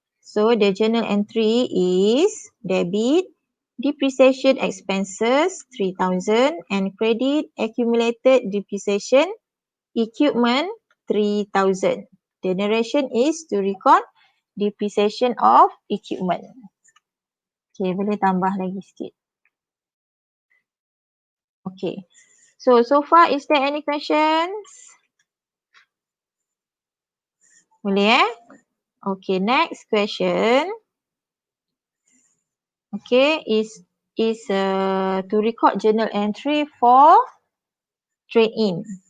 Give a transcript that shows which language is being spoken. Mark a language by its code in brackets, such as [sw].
[en] So the journal entry is debit depreciation expenses 3,000 and credit accumulated depreciation equipment 3,000. The narration is to record depreciation of equipment. [ms] Okay, boleh tambah lagi sikit. [en] Okay. So far is there any questions? [ms] Boleh [en] Okay, next question. Okay, is to record journal entry for trade-in.